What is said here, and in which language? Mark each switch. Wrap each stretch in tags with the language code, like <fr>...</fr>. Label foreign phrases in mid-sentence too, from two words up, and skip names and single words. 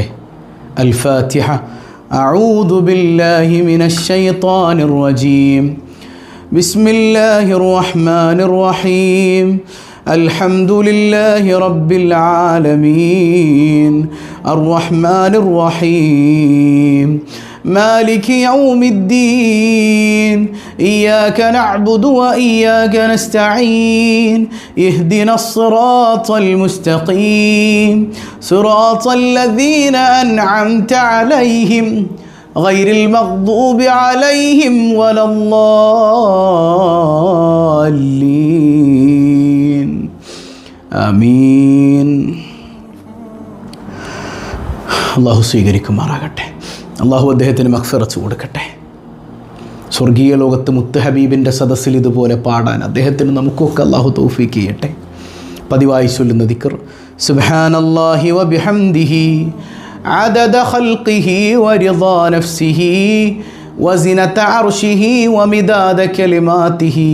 <ar>الفاتحة أعوذ بالله من الشيطان الرجيم. بسم الله الرحمن الرحيم. الحمد لله رب العالمين. الرحمن الرحيم. مالك يوم الدين. إياك نعبد وإياك نستعين. اهدنا الصراط المستقيم. صراط الذين أنعمت عليهم غير المغضوب عليهم ولا الضالين. آمين.</ar> <ml>അള്ളാഹു സ്വീകരിക്കുമാറാകട്ടെ. അള്ളാഹു അദ്ദേഹത്തിന് മഗ്ഫിറത്ത് കൊടുക്കട്ടെ. സ്വർഗീയ ലോകത്ത് മുത്ത് ഹബീബിൻ്റെ സദസ്സിൽ ഇതുപോലെ പാടാൻ അദ്ദേഹത്തിന് നമുക്കൊക്കെ അള്ളാഹു തൗഫീക്ക് ചെയ്യട്ടെ. പതിവായി ചൊല്ലുന്ന ദിക്ർ</ml> <ar>سبحان الله وبحمده عدد خلقه ورضا نفسه وزنة عرشه ومداد كلماته.</ar>